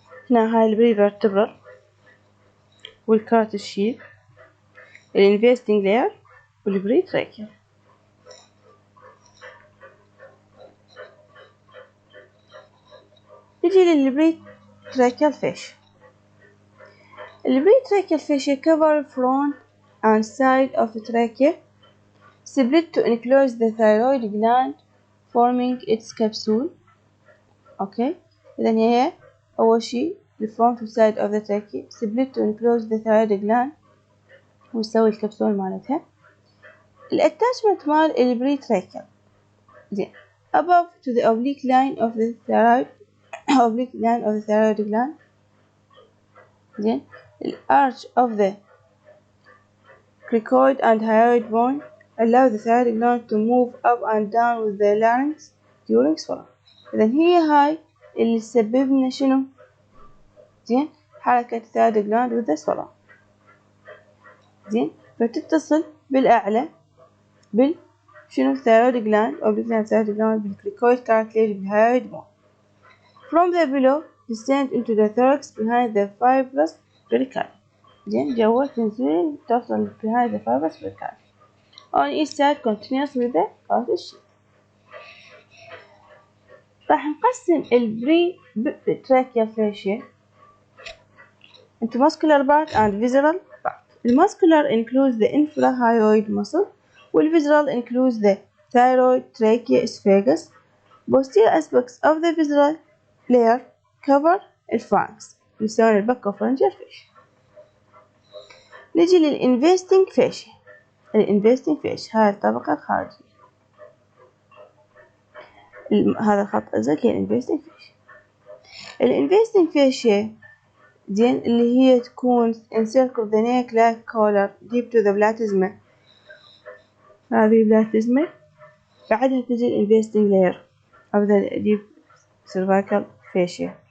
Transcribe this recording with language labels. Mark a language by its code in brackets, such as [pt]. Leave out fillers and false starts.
[ar] هنا هاي البري فيرتبرال والكاروتيد شيث الانفستنج لاير والبري تراكيال. نجي للبري تراكيال فاشيا. [en] البري tracheal fascia cover front and side of the trachea split to enclose the thyroid gland forming its capsule. [ar] اوكي اذا هي اول شي الفرونت [en] side of the trachea split to enclose the thyroid gland [ar] ونسوي الكبسول مالتها. الاتاشمنت مال البري تراكيال زين [en] above to the oblique line of the thyroid oblique line of the thyroid gland. زين الارch of the cricoid and hyoid bone allow the thyroid gland to move up and down with the larynx during swallow. [ar] إذا هي هاي اللي تسبب لنا شنو؟ زين حركة الثايرويد gland with the swallow. زين فتتصل بالأعلى شنو الثايرويد gland أو الثايرويد gland بالكريكويد cartilage بالهايويد bone. [en] From the below descend into the thorax behind the fibrous pericardium. [ar] زين جوا تنزل توصل [en] behind the fibrous pericardium. On each side continuous with the cartilage sheath. [ar] راح نقسم البري تراكيال فاشيا [en] into muscular part and visceral part. The muscular includes the infrahyoid muscle والvisceral includes the thyroid, trachea, esophagus. Posterior aspects of the visceral layer cover الفارنكس [ar] يسمون البكوفرنجيال فاشيا. نجي للinvesting فاشيا. الinvesting فاشيا هاي الطبقة الخارجية هذا الخط الأزرق هي الانفستنج فاشيا. الانفستنج فاشيا زين اللي هي تكون [en] encircle the neck like collar deep to the platysma. هذه platysma بعدها تجي الانفستنج layer of the deep cervical fascia.